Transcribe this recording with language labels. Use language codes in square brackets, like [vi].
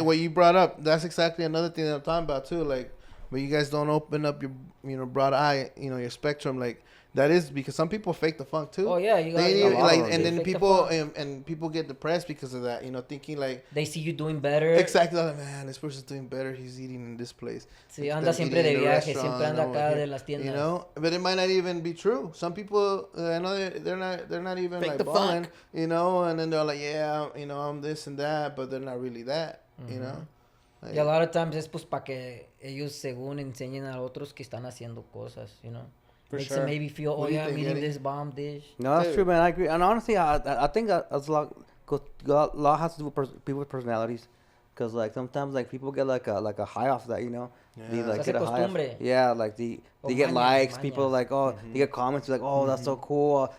[en] What you brought up, that's exactly another thing that I'm talking about too. Like, but you guys don't open up your, broad eye, your spectrum. Like, that is because some people fake the funk too. Oh yeah, and then people and people get depressed because of that. Thinking like they see you doing better. Exactly, like, man, this person's doing better. He's eating in this place. [es] Sí, anda siempre de viaje, siempre anda acá de las tiendas. [en] But it might not even be true. Some people, I know they're not even fake like the balling, funk. and then they're like, yeah, I'm this and that, but they're not really that, Like, [es] y [en] a lot of times [es] es pues para que ellos según enseñen a otros que están haciendo cosas, [en] For Makes sure. them maybe feel, I'm eating this bomb dish. No, that's true, man. I agree. And honestly, I think that's a lot has to do with people with personalities. Because, like, sometimes, like, people get, like a high off that, Yeah. They, like, get a high off. [es] Costumbre. [en] Yeah, like, they get likes. People, like, they get comments, like, that's so cool.